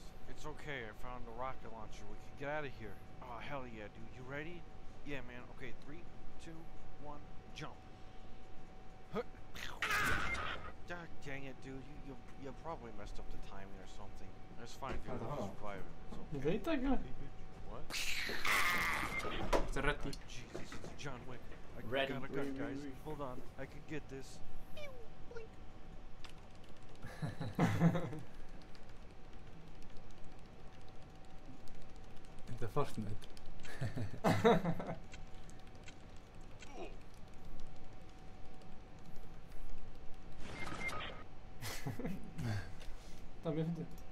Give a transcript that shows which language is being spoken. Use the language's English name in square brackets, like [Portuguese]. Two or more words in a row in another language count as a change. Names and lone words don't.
[English] It's okay, I found a rocket launcher. We can get out of here. Oh, hell yeah, dude. You ready? Yeah, man. Okay, 3, 2, 1, jump. God dang it, dude. You probably messed up the timing or something. It's fine if you don't survive it. [Icelandic] Ég veit ekki. [English] What? It's a ready. Jesus, it's John Wick. I Ready. got a gun, guys. Hold on. I can get this. [Icelandic] Þetta er Fortnite. Það mjög fyndið.